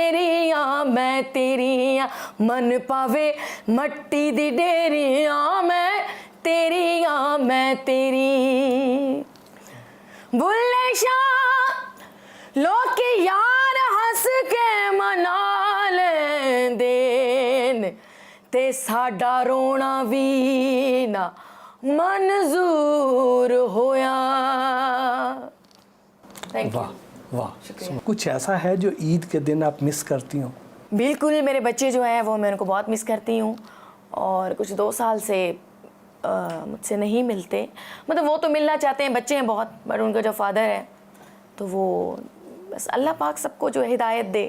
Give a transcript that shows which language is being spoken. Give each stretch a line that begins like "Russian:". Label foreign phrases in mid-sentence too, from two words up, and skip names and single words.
Punjabi: ਤੇਰੀ ਹਾਂ ਮਨ ਪਾਵੇ ਮੱਟੀ ਦੀ ਡੇਰੀ ਹਾਂ ਮੈਂ ਤੇਰੀ ਬੁੱਲ੍ਹੇ ਸ਼ਾਹ ਲੋਕ ਕੇ ਯਾਰ ਹੱਸ ਕੇ ਮਨਾ ਲੈਂਦੇ ਤੇ ਸਾਡਾ ਰੋਣਾ ਵੀ ਨਾ ਮੰਜ਼ੂਰ ਹੋਇਆ।
English: Thank you.
Hindi: वाह, कुछ ऐसा है जो ईद के दिन आप मिस करती हो? बिल्कुल, मेरे बच्चे जो हैं वो मैं उनको बहुत मिस करती हूँ और कुछ 2 साल से मुझसे नहीं मिलते। मतलब वो तो मिलना चाहते हैं, बच्चे हैं बहुत, बट उनका जो फादर है तो वो बस अल्लाह पाक सबको जो हिदायत दे।